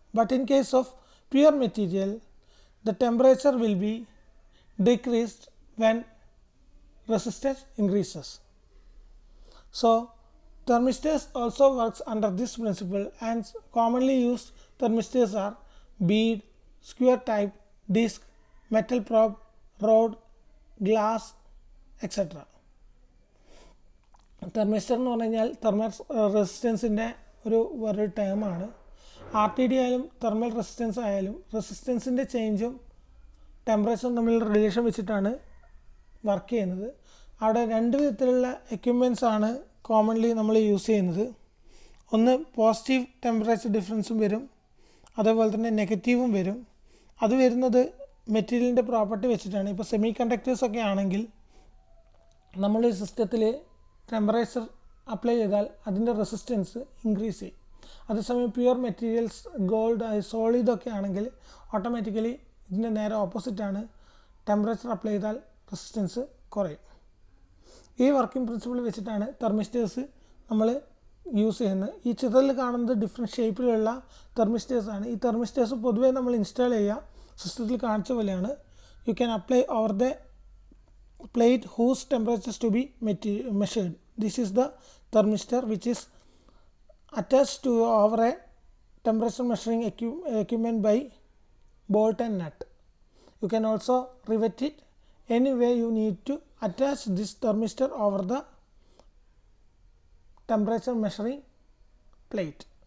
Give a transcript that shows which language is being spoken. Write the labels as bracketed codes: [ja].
[en] But in case of pure material, the temperature will be decreased when resistance increases. So thermistors also works under this principle, and commonly used thermistors are bead, square type, disc, metal probe, rod, glass, etc. [ml] Thermistor എന്ന് പറഞ്ഞു കഴിഞ്ഞാൽ thermal റെസിസ്റ്റൻസിൻ്റെ വേറൊരു ടേമാണ്. R T D ആയാലും thermal resistance ആയാലും റെസിസ്റ്റൻസിൻ്റെ ചേഞ്ചും ടെമ്പറേച്ചറും തമ്മിലുള്ള relation വെച്ചിട്ടാണ് work ചെയ്യുന്നത്. അവിടെ രണ്ട് വിധത്തിലുള്ള എക്യുപ്മെൻറ്റ്സ് ആണ് കോമൺലി നമ്മൾ യൂസ് ചെയ്യുന്നത്. ഒന്ന് പോസിറ്റീവ് ടെമ്പറേച്ചർ ഡിഫറൻസും വരും, അതേപോലെ തന്നെ നെഗറ്റീവും വരും. അത് വരുന്നത് മെറ്റീരിയലിൻ്റെ പ്രോപ്പർട്ടി വെച്ചിട്ടാണ്. ഇപ്പോൾ സെമി കണ്ടക്ടേഴ്സൊക്കെ ആണെങ്കിൽ നമ്മൾ സിസ്റ്റത്തിൽ ടെമ്പറേച്ചർ അപ്ലൈ ചെയ്താൽ അതിൻ്റെ റെസിസ്റ്റൻസ് ഇൻക്രീസ് ചെയ്യും. അതേസമയം പ്യുവർ മെറ്റീരിയൽസ് ഗോൾഡ് സോളിഡൊക്കെ ആണെങ്കിൽ ഓട്ടോമാറ്റിക്കലി ഇതിൻ്റെ നേരെ ഓപ്പോസിറ്റാണ്, ടെമ്പറേച്ചർ അപ്ലൈ ചെയ്താൽ റെസിസ്റ്റൻസ് കുറയും. ഈ വർക്കിംഗ് പ്രിൻസിപ്പിൾ വെച്ചിട്ടാണ് തെർമിസ്റ്റേഴ്സ് നമ്മൾ യൂസ് ചെയ്യുന്നത്. ഈ ചിത്രത്തിൽ കാണുന്നത് ഡിഫറെൻറ്റ് ഷേപ്പിലുള്ള തെർമിസ്റ്റേഴ്സാണ്. ഈ തെർമിസ്റ്റേഴ്സ് പൊതുവേ നമ്മൾ ഇൻസ്റ്റാൾ ചെയ്യുക സിസ്റ്റത്തിൽ കാണിച്ച പോലെയാണ്. [en] You can apply over the plate whose temperature is to be measured. This is the thermistor which is attached to over a temperature measuring equipment by bolt and nut. You can also rivet it. Anyway, you need to attach this thermistor over the temperature measuring plate.